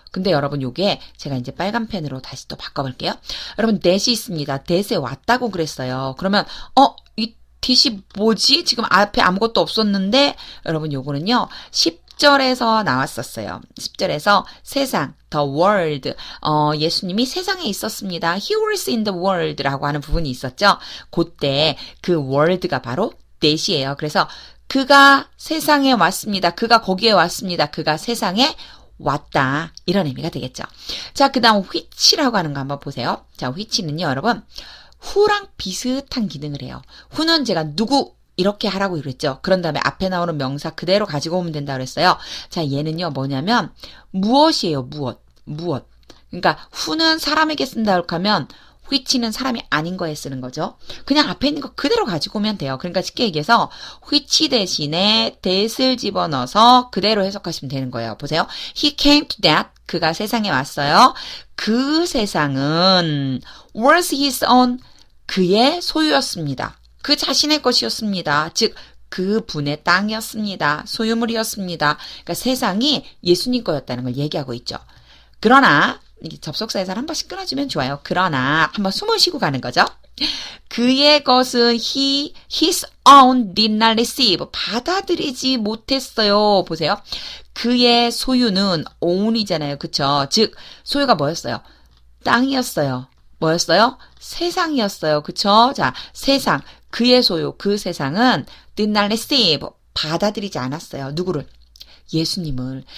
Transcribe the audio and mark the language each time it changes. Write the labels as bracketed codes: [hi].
[ko] 근데 여러분 요게 제가 이제 빨간 펜으로 다시 또 바꿔볼게요. 여러분 that이 있습니다. that에 왔다고 그랬어요. 그러면 이 that이 뭐지? 지금 앞에 아무것도 없었는데, 여러분 요거는요 10절에서 나왔었어요. 10절에서 세상, the world, 예수님이 세상에 있었습니다. [en] He was in the world [ko] 라고 하는 부분이 있었죠. 그때 그 world가 바로 that이에요. 그래서 그가 세상에 왔습니다. 그가 거기에 왔습니다. 그가 세상에 왔다. 이런 의미가 되겠죠. 자, 그 다음 which라고 하는 거 한번 보세요. 자, which는요, 여러분. who랑 비슷한 기능을 해요. who는 제가 누구 이렇게 하라고 그랬죠. 그런 다음에 앞에 나오는 명사 그대로 가지고 오면 된다고 그랬어요. 자, 얘는요, 뭐냐면 무엇이에요, 무엇. 그러니까 who는 사람에게 쓴다 이렇게 하면 which는 사람이 아닌 거에 쓰는 거죠. 그냥 앞에 있는 거 그대로 가지고 오면 돼요. 그러니까 쉽게 얘기해서 which 대신에 that을 집어넣어서 그대로 해석하시면 되는 거예요. 보세요. [en] He came to that. [ko] 그가 세상에 왔어요. 그 세상은 [en] was his own. [ko] 그의 소유였습니다. 그 자신의 것이었습니다. 즉 그분의 땅이었습니다. 소유물이었습니다. 그러니까 세상이 예수님 거였다는 걸 얘기하고 있죠. 그러나 이게 접속사에서 한 번씩 끊어주면 좋아요. 그러나 한번 숨을 쉬고 가는 거죠. 그의 것은 [en] his own did not receive. [ko] 받아들이지 못했어요. 보세요. 그의 소유는 own이잖아요. 그쵸? 즉 소유가 뭐였어요? 땅이었어요. 뭐였어요? 세상이었어요. 그쵸? 자, 세상. 그의 소유, 그 세상은 [en] did not receive. [ko] 받아들이지 않았어요. 누구를? 예수님을.